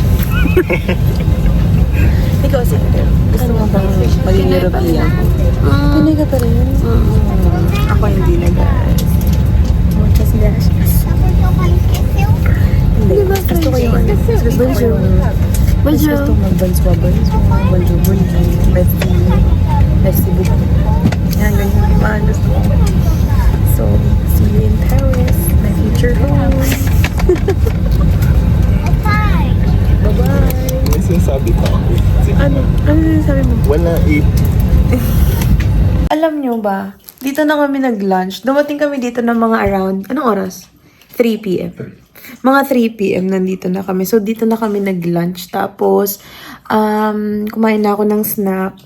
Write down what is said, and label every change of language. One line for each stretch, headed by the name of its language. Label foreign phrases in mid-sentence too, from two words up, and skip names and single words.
Filipino: Ikaw, Cyril, gusto mo bang maging European? Pinoy ka pa rin? Ako hindi na, guys.
Spanish: Muchas gracias.
Filipino: Hindi, gusto ko yung bonjour. Bonjour. Gusto mag-bonjour. Bonjour.
French: Merci beaucoup.
Filipino: Yan, ganyan yung mga gusto ko.
English: So, see you in Paris, my future home. Bye-bye.
Filipino: May sinasabi pa ako. Ano sinasabi mo? Wala Alam nyo ba, dito na kami nag-lunch. Dumating kami dito ng mga around, anong oras? 3 p.m. Mga 3 p.m. nandito na kami. So, dito na kami nag-lunch. Tapos, kumain na ako ng snack.